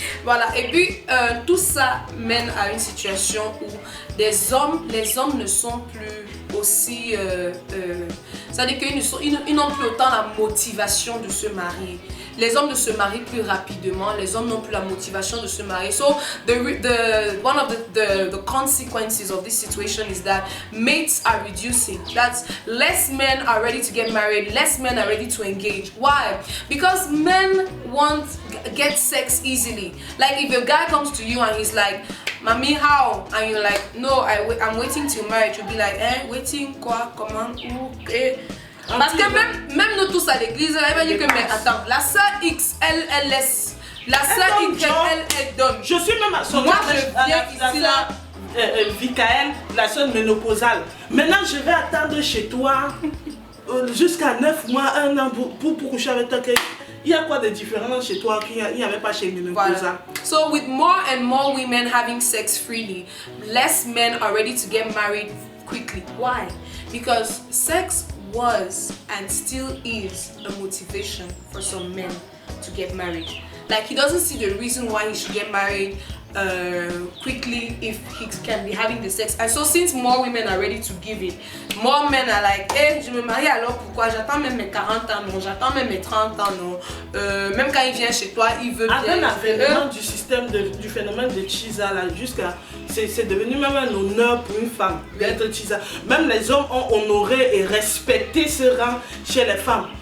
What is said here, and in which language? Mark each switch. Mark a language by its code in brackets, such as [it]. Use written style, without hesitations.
[fr] Voilà, et puis tout ça mène à une situation où les hommes ne sont plus aussi, c'est-à-dire qu'ils n'ont plus autant la motivation de se marier. Les hommes ne se marient plus rapidement, les hommes n'ont plus la motivation de se marier. [en] So one of the consequences of this situation is that mates are reducing. That's less men are ready to get married, less men are ready to engage. Why? Because men get sex easily. Like if a guy comes to you and he's like, Mami, how? And you're like, no, I'm waiting till marriage. You'll be like, waiting [fr] quoi? Comment? Où? Parce que même nous tous à l'église, elle va dire que, mais attends, la sœur X, elle laisse. La sœur X, elle donne. Je suis même à son Moi, je viens ici là. Vicaël, la sœur ménopausale. Maintenant, je vais attendre chez toi jusqu'à 9 mois, 1 an pour coucher avec toi. Il y a quoi de différent chez toi qu'il n'y avait pas chez ménopausale? Voilà. [en] So with more and more women having sex freely, less men are ready to get married quickly. Why? Because sex was and still is a motivation for some men to get married. Like he doesn't see the reason why he should get married quickly if he can be having the sex. And so since more women are ready to give it, more men are like, hey, [fr] je me marie alors pourquoi? J'attends même mes 40 ans, non, j'attends même mes 30 ans, non. Même quand il vient chez toi, il veut bien. Avec l'avènement du système du phénomène de Chisa là, jusqu'à c'est devenu même un honneur pour une femme d'être Chisa. Même les hommes ont honoré et respecté ce rang chez les femmes.